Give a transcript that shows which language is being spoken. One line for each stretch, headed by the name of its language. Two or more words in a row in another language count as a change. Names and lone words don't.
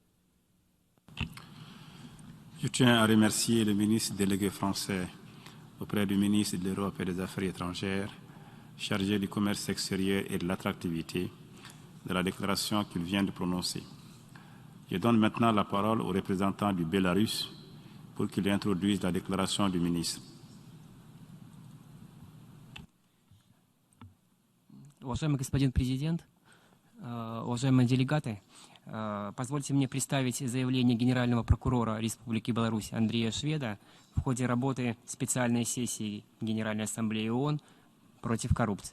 French: Je tiens à remercier le ministre délégué français auprès du ministre de l'Europe et des Affaires étrangères, chargé du commerce extérieur et de l'attractivité, de la déclaration qu'il vient de prononcer. Je donne maintenant la parole au représentant du Bélarus pour qu'il introduise la déclaration du ministre.
Russian: Уважаемый господин президент, уважаемые делегаты, позвольте мне представить заявление генерального прокурора Республики Беларусь Андрея Шведа в ходе работы специальной сессии Генеральной Ассамблеи ООН против коррупции.